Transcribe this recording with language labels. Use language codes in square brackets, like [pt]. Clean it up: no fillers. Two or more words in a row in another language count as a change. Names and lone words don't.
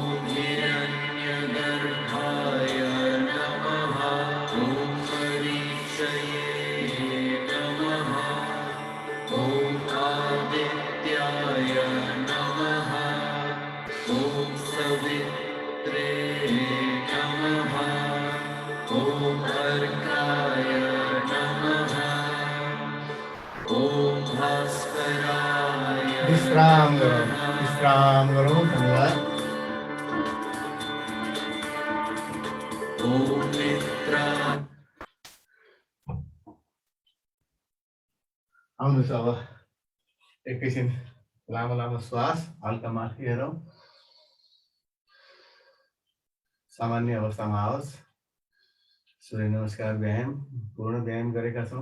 [sa] हिरण्यगर्भाय नमः ॐ मरीचये नमः ॐ आदित्याय नमः ॐ सवित्रे नमः ॐ अर्काय नमः ॐ भास्कराय [hi] विश्राम करो धन्यवाद। [sa] ॐ मित्रा [ne] आउनुहोस् अब एकैछिन लामो लामो श्वास हल्का माथि हेरौँ। सामान्य अवस्थामा आओस्। सूर्य नमस्कार व्यायाम पूर्ण व्यायाम गरेका छौँ।